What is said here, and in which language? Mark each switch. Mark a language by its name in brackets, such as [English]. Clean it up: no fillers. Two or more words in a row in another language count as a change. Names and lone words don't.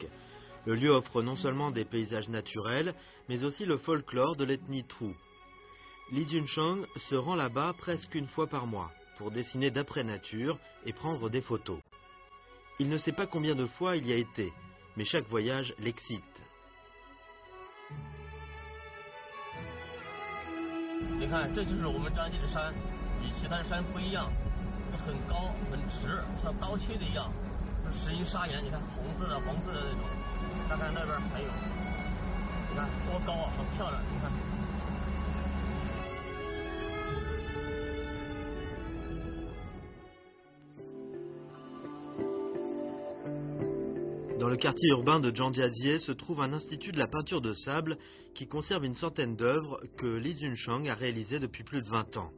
[French] Le lieu offre non seulement des paysages naturels, mais aussi le folklore de l'ethnie Trou. Li Junchang se rend là-bas presque une fois par mois pour dessiner d'après nature et prendre des photos. Il ne sait pas combien de fois il y a été, mais chaque voyage l'excite. [Chinese] 你看，这就是我们张记的山，与其他的山不一样，很高很直，像刀切的一样，石英砂岩。你看红色的、黄色的那种，看看那边还有，你看多高啊，好漂亮！你看。 [French] Dans le quartier urbain de Zhangjiajie se trouve un institut de la peinture de sable qui conserve une centaine d'œuvres que Li Junchang a réalisées depuis plus de 20 ans.